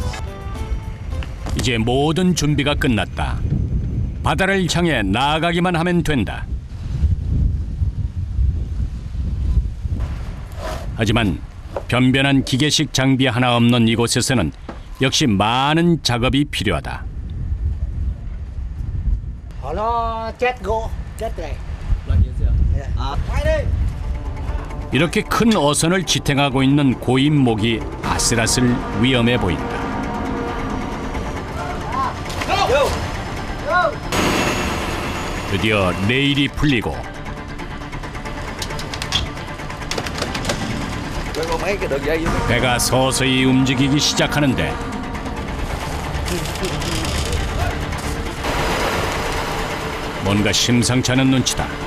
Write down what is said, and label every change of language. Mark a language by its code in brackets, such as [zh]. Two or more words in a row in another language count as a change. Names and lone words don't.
[ko] 이제 모든 준비가 끝났다. 바다를 향해 나아가기만 하면 된다. 하지만 변변한 기계식 장비 하나 없는 이곳에서는 역시 많은 작업이 필요하다. [vi] Nó chết gỗ, chết này. [ko] 이렇게 큰 어선을 지탱하고 있는 고인목이 아슬아슬 위험해 보인다. 드디어 레일이 풀리고 배가 서서히 움직이기 시작하는데 뭔가 심상치 않은 눈치다.